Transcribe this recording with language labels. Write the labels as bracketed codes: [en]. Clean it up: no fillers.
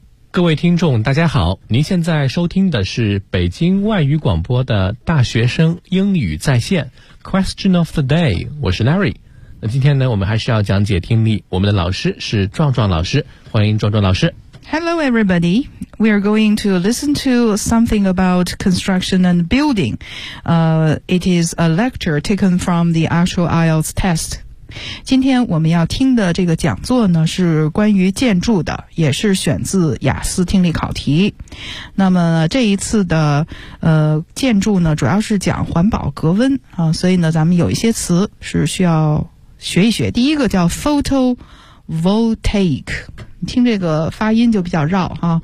[zh] 各位听众大家好，您现在收听的是北京外语广播的大学生英语在线 Question of the day， 我是 Larry。那今天呢，我们还是要讲解听力，我们的老师是壮壮老师，欢迎壮壮老师。 [en] Hello everybody， we are going to listen to something about construction and building. It is a lecture taken from the actual IELTS test. [zh] 今天我们要听的这个讲座呢，是关于建筑的，也是选自雅思听力考题。那么这一次的建筑呢，主要是讲环保隔温啊，所以呢，咱们有一些词是需要学一学。第一个叫 photovoltaic， 听这个发音就比较绕啊。